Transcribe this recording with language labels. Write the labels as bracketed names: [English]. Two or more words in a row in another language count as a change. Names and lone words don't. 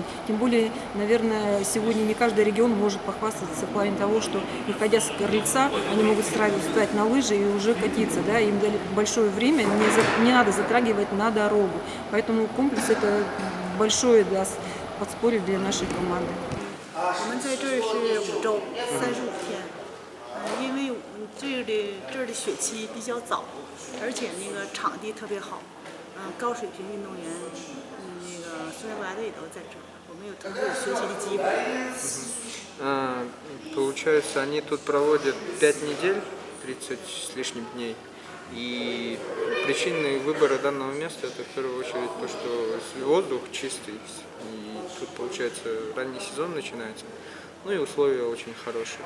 [Russian] Тем более, наверное, сегодня не каждый регион может похвастаться в плане того, что, выходя с крыльца, они могут сразу встать на лыжи и уже катиться. Да? Им дали большое время, не надо затрагивать на дорогу. Поэтому комплекс – это большое подспорье для нашей команды. [Chinese] 我们在这儿是5周35天，因为这儿的雪期比较早，而且那个场地特别好，高水平运动员，那个孙国家队都在这儿，我们有特别有学习的机会。 [Russian] Получается, они тут проводят 5 недель, 30 с лишним дней. И причины выбора данного места это в первую очередь то, что воздух чистый, и тут получается ранний сезон начинается, ну и условия очень хорошие.